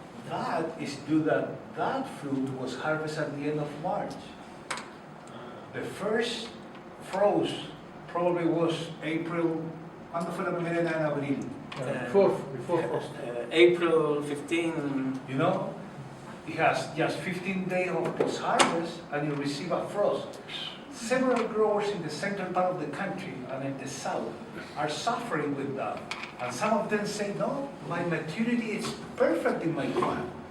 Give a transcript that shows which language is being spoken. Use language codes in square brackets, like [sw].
[en] That is due that fruit was harvested at the end of March. The first frost probably was April. [es] ¿Cuándo fue la primera helada en abril? [en] Before frost. April 15. You know, it has just 15 days of post-harvest and you receive a frost. Several growers in the central part of the country and in the south are suffering with that. And some of them say, no, my maturity is perfect in my plant.